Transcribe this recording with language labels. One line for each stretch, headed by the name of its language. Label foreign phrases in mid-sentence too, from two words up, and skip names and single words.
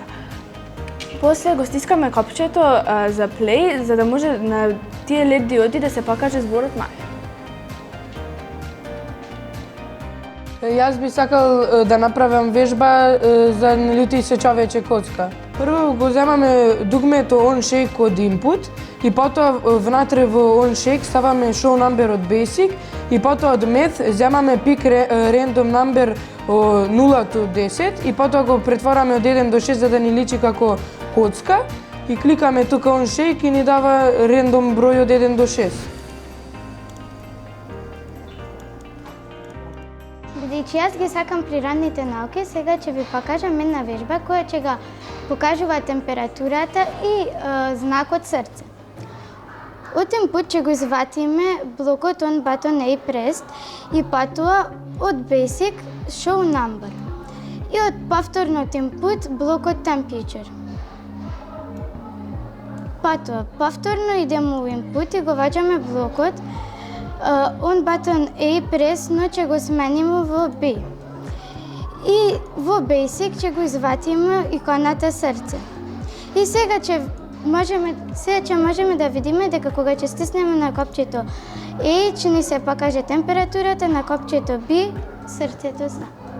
Macedonian: После го стискаме копчето за play за да може на тие LED диоди да се покаже зборот Маја. Јас би сакал да направам вежба за лјути се човече коцка. Прво го земаме дугмето
English: on shake
Macedonian: од input и потоа внатре во
English: on shake
Macedonian: ставаме
English: show number
Macedonian: од basic и потоа од math земаме
English: pick random number
Macedonian: 0 до 10 и потоа го претвораме од 1 до 6 за да ни личи како коцка и кликаме тука
English: on shake
Macedonian: и ни дава рандом број од 1 до 6. Бидејќи јас ги сакам природните науки, сега ќе ви покажам една вежба која ќе ga покажува температурата и знакот срце. Од input ќе го изватиме блокот
English: on button A pressed
Macedonian: и потоа од
English: basic show number.
Macedonian: И од повторно од input блокот temperature. Потоа повторно идеме во input и го ваѓаме блокот
English: on button A press,
Macedonian: но ќе го смениме во B. И во Basic ќе го изватиме иконата срце. И сега ќе можеме да видиме дека кога ќе стиснеме на копчето A, ќе ни се покаже температурата, на копчето B, срцето знак.